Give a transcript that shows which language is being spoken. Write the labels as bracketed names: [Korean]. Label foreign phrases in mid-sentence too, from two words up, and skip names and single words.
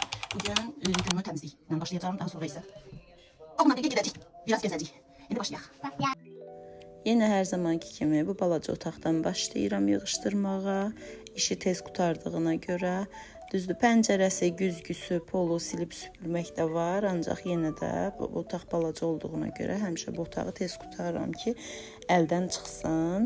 [Turkish] Bugün günümü temizlikle başlayacağım. Daha sonra ise oğlumla birlikte gidecek. Biraz gezecek. Şimdi başlayaq. [Azerbaijani] Yenə hər zamanki kimi bu balaca otaqdan başlayıram yığışdırmağa. İşi tez qurtardığına görə. Düzdür, pəncərəsi, güzgüsü, polu silib süpürmək də var. Ancaq yenə də bu otaq balaca olduğuna görə həmişə bu otağı tez qurtarıram ki, əldən çıxsın.